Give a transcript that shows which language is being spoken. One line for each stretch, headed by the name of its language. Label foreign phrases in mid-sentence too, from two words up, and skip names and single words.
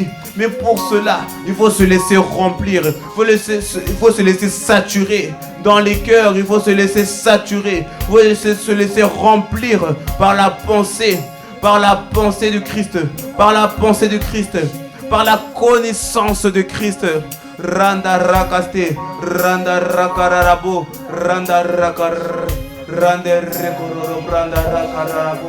French: Mais pour cela, il faut se laisser remplir. Il faut se laisser saturer dans les cœurs. Il faut se laisser saturer. Il faut se laisser remplir par la pensée de Christ. Par la pensée de Christ. Par la connaissance de Christ. Randa rakaste, randa rakararabo, randa rakar, randa rekororo, randa rakararabo.